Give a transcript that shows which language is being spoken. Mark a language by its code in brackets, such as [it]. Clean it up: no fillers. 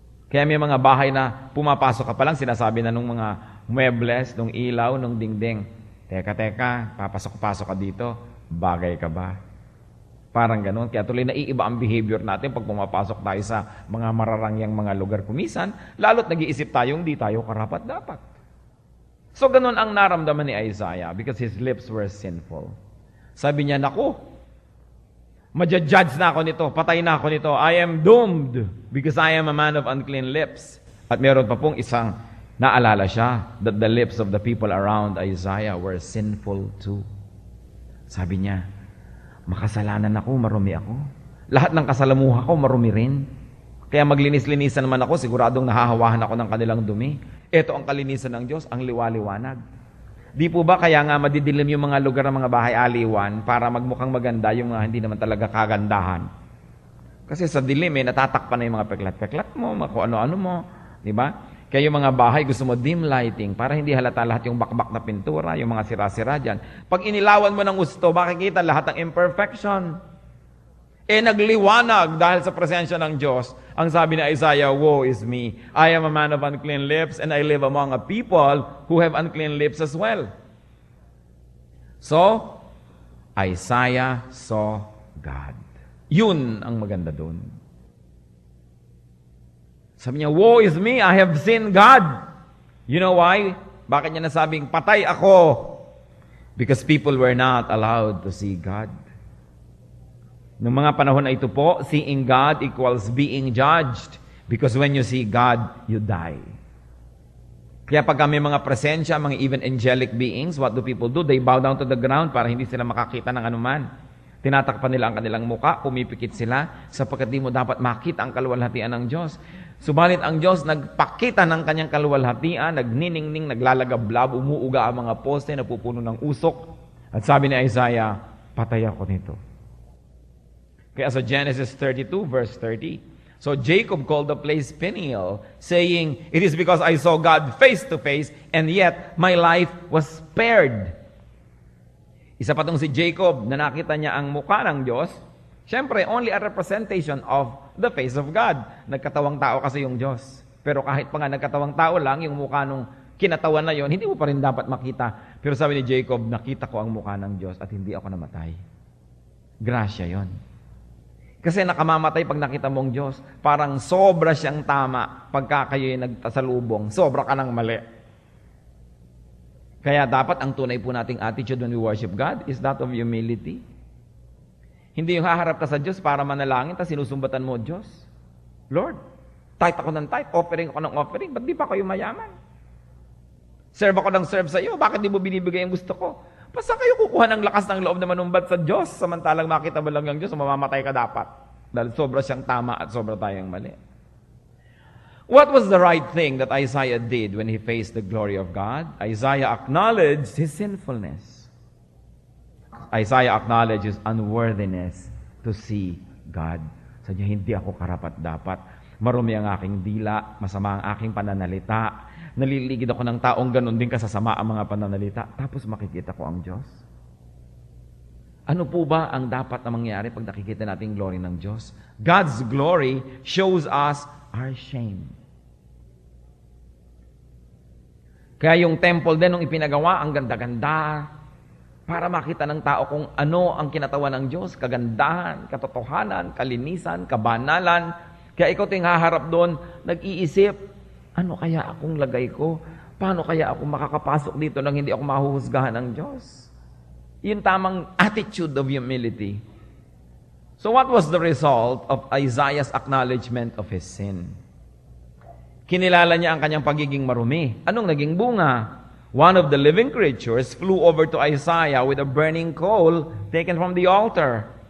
[tl] Kaya may mga bahay na pumapasok ka pa lang, sinasabi na nung mga muebles, nung ilaw, nung dingding, teka, papasok-pasok ka dito, bagay ka ba? Parang ganun. Kaya tuloy naiiba ang behavior natin pag pumapasok tayo sa mga mararangyang mga lugar kumisan, lalo't nag-iisip tayong di tayo karapat-dapat. So ganun ang naramdaman ni Isaiah [en] because his lips were sinful. [tl] Sabi niya, naku, madja-judge na ako nito, patay na ako nito. [en] I am doomed because I am a man of unclean lips. [tl] At meron pa pong isang naalala siya [en] that the lips of the people around Isaiah were sinful too. [tl] Sabi niya, makasalanan ako, marumi ako. Lahat ng kasalamuha ko, marumi rin. Kaya maglinis-linisan naman ako, siguradong nahahawahan ako ng kanilang dumi. Ito ang kalinisan ng Diyos, ang liwaliwanag. Di po ba kaya nga madidilim yung mga lugar ng mga bahay aliwan para magmukhang maganda yung mga hindi naman talaga kagandahan? Kasi sa dilim, natatakpan na yung mga peklat-peklat mo, kung ano-ano mo. Di ba? Kaya yung mga bahay, gusto mo dim lighting para hindi halata lahat yung bakbak na pintura, yung mga sira-sira dyan. Pag inilawan mo ng gusto, makikita lahat ng imperfection. Nagliwanag dahil sa presensya ng Diyos. Ang sabi ni Isaiah, [en] woe is me. I am a man of unclean lips and I live among a people who have unclean lips as well. So, Isaiah saw God. [tl] Yun ang maganda doon. Sabi niya, [en] woe is me, I have seen God. You know why? [tl] Bakit niya nasabing, patay ako? [en] Because people were not allowed to see God. [tl] Noong mga panahon na ito po, [en] seeing God equals being judged. Because when you see God, you die. [tl] Kaya pag may mga presensya, mga [en] even angelic beings, what do people do? They bow down to the ground [tl] para hindi sila makakita ng anuman. Tinatakpan nila ang kanilang muka, pumipikit sila, sapagkat di mo dapat makita ang kaluwalhatian ng Diyos. Subalit ang Diyos nagpakita ng kanyang kaluwalhatian, nagniningning, naglalagablab, umuuga ang mga poste, napupuno ng usok. At sabi ni Isaiah, patay ako nito. Kaya sa [en] Genesis 32, verse 30, so Jacob called the place Peniel, saying, it is because I saw God face to face, and yet my life was spared. [tl] Isa pa tong si Jacob na nakita niya ang mukha ng Diyos. [en] Siyempre, only a representation of the face of God. [tl] Nagkatawang tao kasi yung Diyos. Pero kahit pa nga nagkatawang tao lang, yung mukha nung kinatawan na yon, hindi mo pa rin dapat makita. Pero sabi ni Jacob, nakita ko ang mukha ng Diyos at hindi ako namatay. Grasya yon. Kasi nakamamatay pag nakita mong Diyos. Parang sobra siyang tama pagka kayo'y nagtasalubong. Sobra ka ng mali. Kaya dapat ang tunay po nating [en] attitude when we worship God is that of humility. [tl] Hindi yung haharap ka sa Diyos para manalangin, tapos sinusumbatan mo, Diyos, Lord, tithe ako ng tithe, offering ako ng offering, ba't di pa kayo mayaman? Serve ako ng serve sa iyo, bakit di mo binibigay ang gusto ko? Basta kayo kukuha ng lakas ng loob na manumbat sa Diyos, samantalang makita mo lang yung Diyos, mamamatay ka dapat. Dahil sobra siyang tama at sobra tayong mali. [en] What was the right thing that Isaiah did when he faced the glory of God? Isaiah acknowledged his sinfulness. Isaiah acknowledged his unworthiness to see God. [tl] Sabi niya, hindi ako karapat-dapat. Marumi ang aking dila, masama ang aking pananalita. Naliligid ako ng taong ganun din kasasama ang mga pananalita. Tapos makikita ko ang Diyos. Ano po ba ang dapat na mangyari pag nakikita natin glory ng Diyos? [en] God's glory shows us our shame. [tl] Kaya yung temple din nung ipinagawa, ang ganda-ganda. Para makita ng tao kung ano ang kinatawan ng Diyos. Kagandahan, katotohanan, kalinisan, kabanalan. Kaya ikaw ting haharap doon, nag-iisip, ano kaya akong lagay ko? Paano kaya ako makakapasok dito nang hindi ako mahuhusgahan ng Diyos? Yung tamang [en] attitude of humility. So what was the result of Isaiah's acknowledgement of his sin? [tl] Kinilala niya ang kanyang pagiging marumi. Anong naging bunga? [en] One of the living creatures flew over to Isaiah with a burning coal taken from the altar.